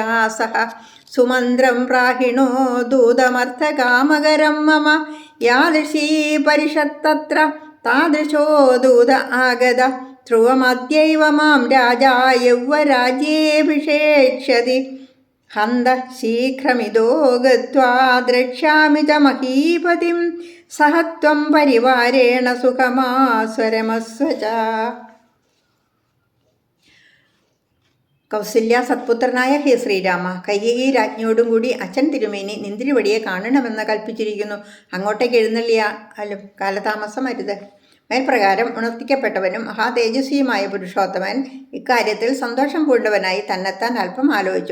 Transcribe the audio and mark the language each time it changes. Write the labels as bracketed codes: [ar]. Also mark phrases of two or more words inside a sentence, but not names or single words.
[sa] सह सुमन्त्रं प्राहिणो दूतमर्थकामकरं मम यादृशी परिषत्तत्र तादृशो दूत आगत ध्रुवमद्यैव मां राजा यौवराज्येऽभिषेक्ष्यति हन्त शीघ्रमिदो गत्वा द्रक्ष्यामि च महीपतिं सह त्वं परिवारेण सुखमास्वरमस्व च. [ml] കൗസല്യ സത്പുത്രനായ ഹേ ശ്രീരാമ, കൈകേയി രാജ്ഞിയോടും കൂടി അച്ഛൻ തിരുമേനി നിന്തിരിവടിയെ കാണണമെന്ന് കൽപ്പിച്ചിരിക്കുന്നു. അങ്ങോട്ടേക്ക് എഴുന്നള്ളിയാലും കാലതാമസം അരുത്. മേൽപ്രകാരം ഉണർത്തിക്കപ്പെട്ടവനും മഹാതേജസ്വിയുമായ പുരുഷോത്തമൻ ഇക്കാര്യത്തിൽ സന്തോഷം പൂണ്ടവനായി തന്നെത്താൻ അല്പം ആലോചിച്ചു.